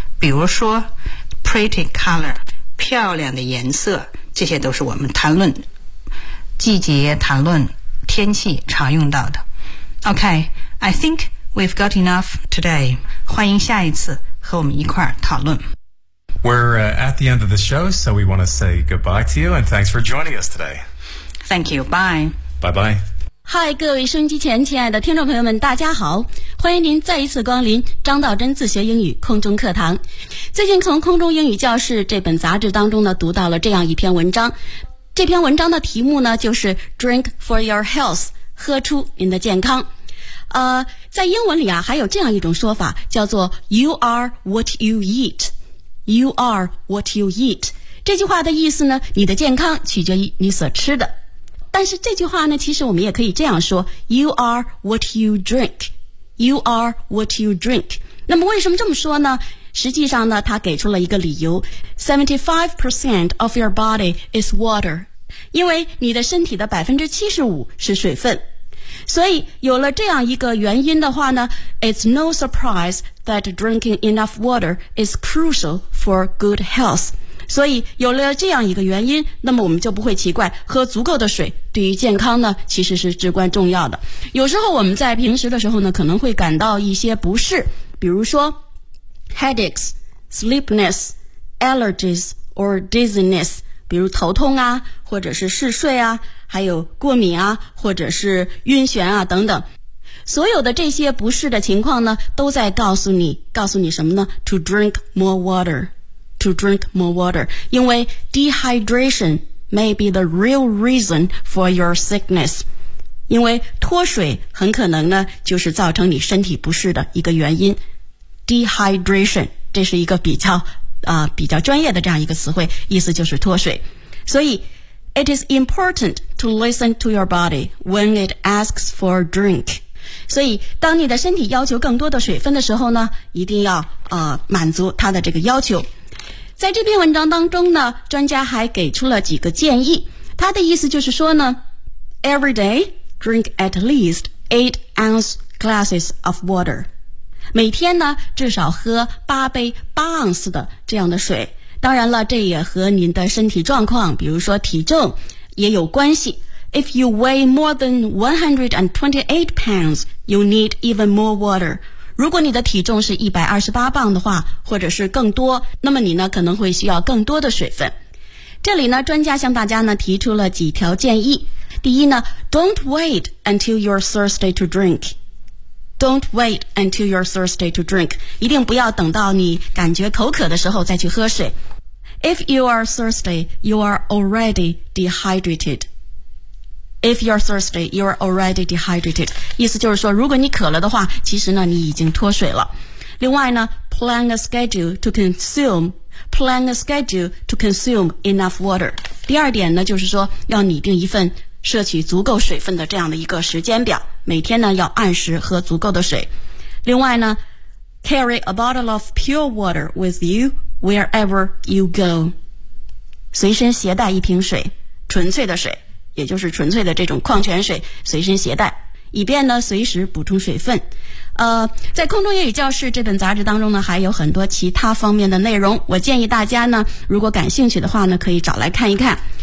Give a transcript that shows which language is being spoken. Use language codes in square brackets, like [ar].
[zh] 比如说 [en] pretty color, [zh] 漂亮的颜色。这些都是我们谈论季节、谈论天气常用到的。 [en] Okay, I think... We've got enough today. [zh] 欢迎下一次和我们一块儿讨论。 [en] We're、at the end of the show, so we want to say goodbye to you and thanks for joining us today. Thank you. Bye. Bye-bye. [zh] Hi, 各位收音机前亲爱的听众朋友们，大家好。欢迎您再一次光临张道真自学英语空中课堂。最近从空中英语教室这本杂志当中呢，读到了这样一篇文章。这篇文章的题目呢，就是 [en] Drink for your health, [zh] 喝出您的健康。在英文里啊，还有这样一种说法，叫做 [en] You are what you eat. You are what you eat. [zh] 这句话的意思呢，你的健康取决于你所吃的。但是这句话呢，其实我们也可以这样说， [en] You are what you drink. You are what you drink. [zh] 那么为什么这么说呢？实际上呢，它给出了一个理由， [en] 75% of your body is water. [zh] 因为你的身体的 75% 是水分。所以有了这样一个原因的话呢， [en] It's no surprise that drinking enough water is crucial for good health. [zh] 所以有了这样一个原因，那么我们就不会奇怪喝足够的水对于健康呢其实是至关重要的。有时候我们在平时的时候呢，可能会感到一些不适，比如说 [en] headaches, sleepiness, allergies or dizziness, [zh] 比如头痛啊，或者是嗜睡啊，还有过敏啊，或者是晕眩啊等等，所有的这些不适的情况呢，都在告诉你什么呢？ [en] To drink more water, to drink more water. 因为 dehydration may be the real reason for your sickness. [zh] 因为脱水很可能呢，就是造成你身体不适的一个原因。 Dehydration, 这是一个比较专业的这样一个词汇，意思就是脱水。 [en] 所以It is important to listen to your body when it asks for a drink. [zh] 所以当你的身体要求更多的水分的时候呢，一定要、满足它的这个要求。在这篇文章当中呢，专家还给出了几个建议。他的意思就是说呢， [en] Every day, drink at least 8 ounce glasses of water. [zh] 每天呢，至少喝8杯8盎司的这样的水。当然了，这也和您的身体状况，比如说体重，也有关系。 [en] If you weigh more than 128 pounds, you need even more water. [zh] 如果你的体重是128磅的话，或者是更多，那么你呢，可能会需要更多的水分。这里呢，专家向大家呢，提出了几条建议。 [en] 第一呢， Don't wait until you're thirsty to drink. Don't wait until you're thirsty to drink. [zh] 一定不要等到你感觉口渴的时候再去喝水。 [en] If you are thirsty, you are already dehydrated. If you're thirsty, you are already dehydrated. [zh] 意思就是说，如果你渴了的话，其实呢，你已经脱水了。另外呢， [en] plan a schedule to consume enough water. [zh] 第二点呢，就是说要拟定一份摄取足够水分的这样的一个时间表，每天呢要按时喝足够的水。另外呢， [en] carry a bottle of pure water with you wherever you go. [zh] 随身携带一瓶水，纯粹的水，也就是纯粹的这种矿泉水，随身携带，以便呢随时补充水分。在空中英语教室这本杂志当中呢，还有很多其他方面的内容，我建议大家呢，如果感兴趣的话呢，可以找来看一看。